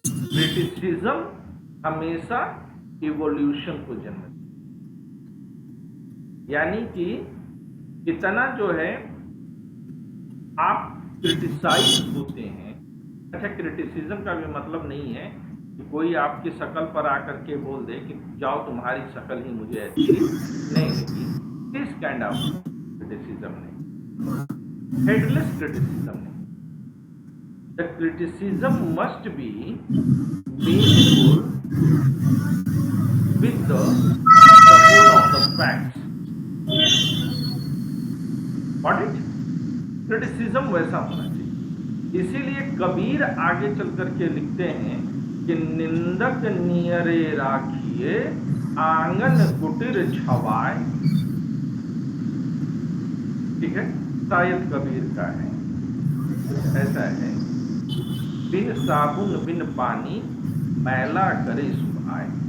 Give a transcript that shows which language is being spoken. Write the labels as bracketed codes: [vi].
[hi] Criticism हमेशा evolution को जन्म देती है, यानी कि इतना जो है आप क्रिटिसाइज होते हैं। अच्छा, क्रिटिसिज्म का भी मतलब नहीं है कि कोई आपकी शक्ल पर आकर के बोल दे कि जाओ तुम्हारी शक्ल ही मुझे अच्छी नहीं लगी, [en] this kind of criticism [hi] नहीं, हेडलेस क्रिटिसिज्म नहीं। [en] The criticism must be meaningful with the support of the facts. Got it? [hi] Criticism वैसा होना चाहिए। इसीलिए कबीर आगे चल करके लिखते हैं कि निंदक नियरे राखिए आंगन कुटीर छवाए, ठीक है, शायद कबीर का है, ऐसा है, बिन साबुन बिन पानी मैला करे सुभाए।